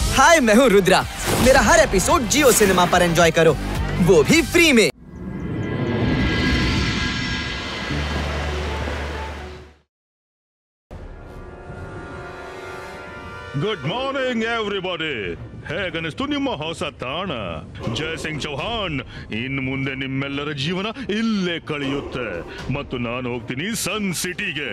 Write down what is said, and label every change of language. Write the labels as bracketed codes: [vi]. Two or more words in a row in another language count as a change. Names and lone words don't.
[hi] हाय, मैं हूँ रुद्रा। मेरा हर एपिसोड जियो सिनेमा पर एंजॉय करो, वो भी फ्री में। [en] good morning everybody. [kn] ಹೇಗನಿಸ್ತು ನಿಮ್ಮ ಹೊಸ ತಾಣ ಜಯಸಿಂಗ್ ಚೌಹಾಣ್? ಇನ್ನು ಮುಂದೆ ನಿಮ್ಮೆಲ್ಲರ ಜೀವನ ಇಲ್ಲೇ ಕಳೆಯುತ್ತೆ ಮತ್ತು ನಾನು ಹೋಗ್ತೀನಿ ಸನ್ ಸಿಟಿಗೆ.